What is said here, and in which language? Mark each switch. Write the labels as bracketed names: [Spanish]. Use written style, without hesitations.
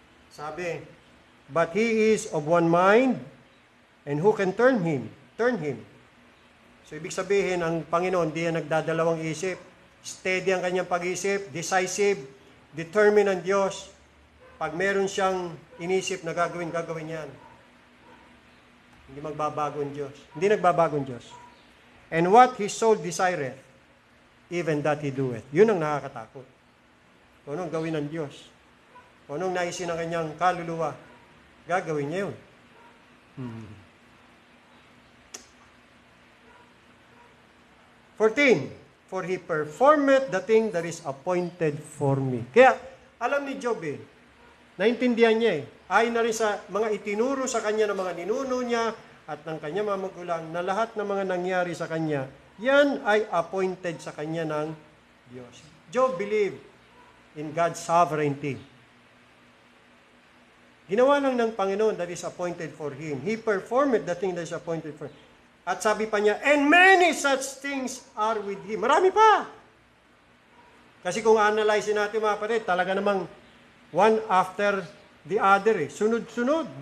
[English] Sabi, but he is of one mind, and who can turn him? Turn him. [Filipino] So, ibig sabihin, ang Panginoon, di yan nagdadalawang isip. Steady ang kanyang pag-isip, decisive, determined ang Diyos. Pag meron siyang inisip na gagawin yan. Hindi magbabago ang Diyos. Hindi nagbabago ang Diyos. [English] And what his soul desireth, even that he doeth. [Filipino] Yun ang nakakatakot. Kung anong gawin ng Diyos. Kung anong naisin ng kanyang kaluluwa, gagawin niya yun. 14. [English] For he performeth the thing that is appointed for me. [Filipino] Kaya, alam ni Job naintindihan niya ayon na rin sa mga itinuro sa kanya ng mga ninuno niya at ng kanya mga magulang na lahat ng mga nangyari sa kanya, yan ay appointed sa kanya ng Diyos. [English] Job believed in God's sovereignty. [Filipino] Ginawa lang ng Panginoon [English] that is appointed for him. He performed the thing that is appointed for him. [Filipino] At sabi pa niya, [English] and many such things are with him. [Filipino] Marami pa. Kasi kung analyze natin, mga kapatid, talaga namang [English] one after the other. [Filipino] Sunod-sunod.